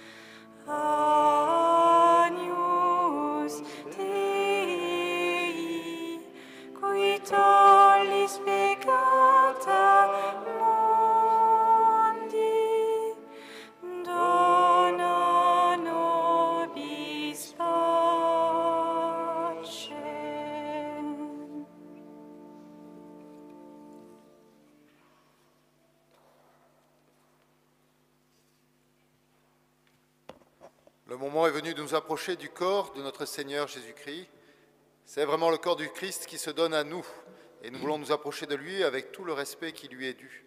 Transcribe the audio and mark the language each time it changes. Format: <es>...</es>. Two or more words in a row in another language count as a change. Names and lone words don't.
<la>Agnus Dei, qui tollis peccata mundi, dona nobis pacem.</la> <fr>Le moment est venu de nous approcher du corps de notre Seigneur Jésus-Christ. C'est vraiment le corps du Christ qui se donne à nous, et nous voulons nous approcher de lui avec tout le respect qui lui est dû.</fr>